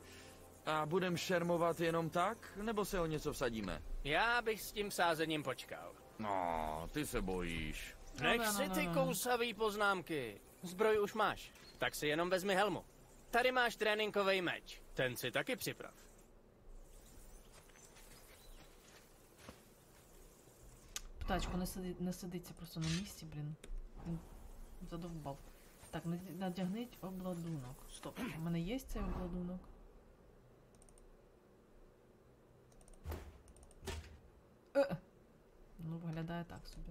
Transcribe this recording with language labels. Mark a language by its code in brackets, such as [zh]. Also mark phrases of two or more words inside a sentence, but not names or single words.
[cs] A budem šermovat jenom tak, nebo se o něco vsadíme? Já bych s tím sázením počkal. No, ty se bojíš. Nech si ty kousavý poznámky. Zbroj už máš, tak si jenom vezmi helmu. Tady máš tréninkový meč, ten si taky připrav. [uk] Птачко, не сидиться просто на місці, блін. Він задовбав. Так, надягніть обладунок. Стоп, у мене є цей обладунок? Ну, виглядає так собі.